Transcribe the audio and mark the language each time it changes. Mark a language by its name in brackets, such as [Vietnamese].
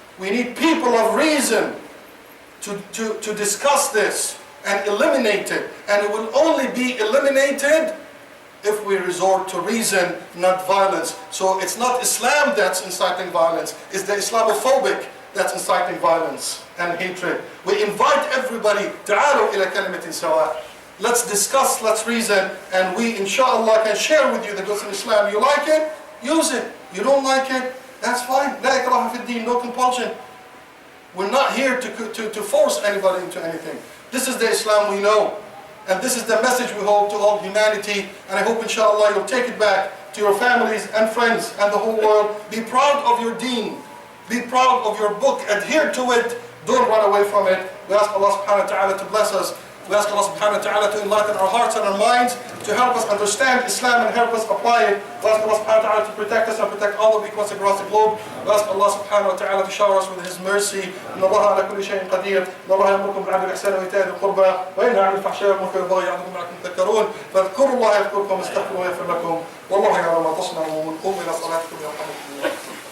[English] We need people of reason to discuss this and eliminate it. And it will only be eliminated if we resort to reason, not violence. So it's not Islam that's inciting violence, it's the Islamophobic that's inciting violence and hatred. We invite everybody, [Arabic] تعالوا إلى كلمة سواء. [English] Let's discuss, let's reason, and we inshallah can share with you the goods of Islam. You like it? Use it. You don't like it? That's fine. [Arabic] لا إكراه في الدين, [English] no compulsion. We're not here to force anybody into anything. This is the Islam we know. And this is the message we hold to all humanity. And I hope inshallah you'll take it back to your families and friends and the whole world. Be proud of your deen. Be proud of your book. Adhere to it. Don't run away from it. We ask Allah subhanahu wa ta'ala to bless us. We ask Allah subhanahu wa ta'ala to enlighten our hearts and our minds, to help us understand Islam and help us apply it. We ask Allah subhanahu wa ta'ala to protect us and protect all the weaknesses across the globe. We ask Allah subhanahu wa ta'ala to shower us with His mercy. [Arabic] إن الله على كل شيء قدير. إن الله يأمركم بالعدل والإحسان وإيتاء ذي القربى وينهى عن الفحشاء والمنكر والبغي يعظكم لعلكم تذكرون. فاذكروا الله يذكركم واستغفروه يغفر لكم. والله يعلم ما تصنعون. قوموا إلى صلاتكم يرحمكم الله.